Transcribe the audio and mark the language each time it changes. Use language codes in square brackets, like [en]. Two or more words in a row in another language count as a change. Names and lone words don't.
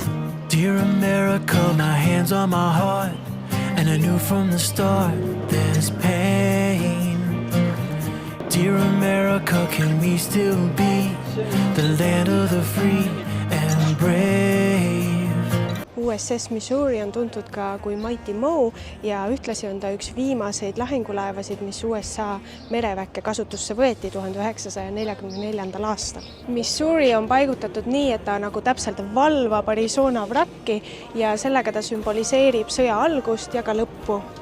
[en] Dear America, my hands on my heart, and I knew from the start there's pain. Dear America, can we still be the land of the free and brave? [et] USS Missouri on tuntud ka kui Mighty Moe ja ühtlasi on ta üks viimaseid lahingulaevasid, mis USA mereväkke kasutusse võeti 1944. aastal. Missouri on paigutatud nii, et ta nagu täpselt valvab Arizona vrakki ja sellega ta sümboliseerib sõja algust ja ka lõppu.